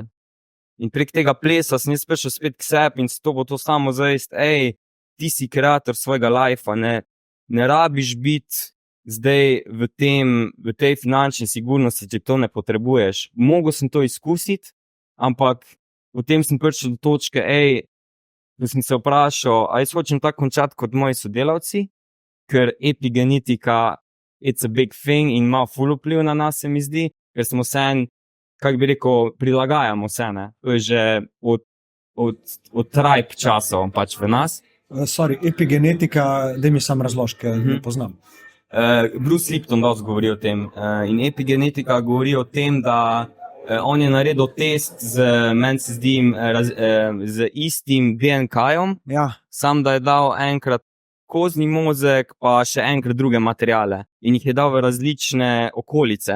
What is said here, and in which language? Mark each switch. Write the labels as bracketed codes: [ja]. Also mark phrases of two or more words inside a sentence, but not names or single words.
[sl] In prek tega plesa sem jaz prišel spet k sebi in to bo to samozavest, ti si kreator svojega lajfa, ne rabiš biti zdaj v tej finančni sigurnosti, če to ne potrebuješ. Mogel sem to izkusiti, ampak potem sem prišel do točke, da sem se vprašal, a jaz hočem tako končati kot moji sodelavci, ker epigenetika, [en] it's a big thing [sl] in ima ful vpliv na nas, se mi zdi, ker smo kako bi rekel, prilagajamo se, ne. To je že od tribe časov pač v nas. Epigenetika, daj mi sam razloži, ker ne poznam. Bruce Lipton dosti govori o tem in epigenetika govori o tem, da on je naredil test meni se zdi, z istim DNK-jem, sam da je dal enkrat kozni mozek, pa še enkrat druge materiale in jih je dal v različne okolice.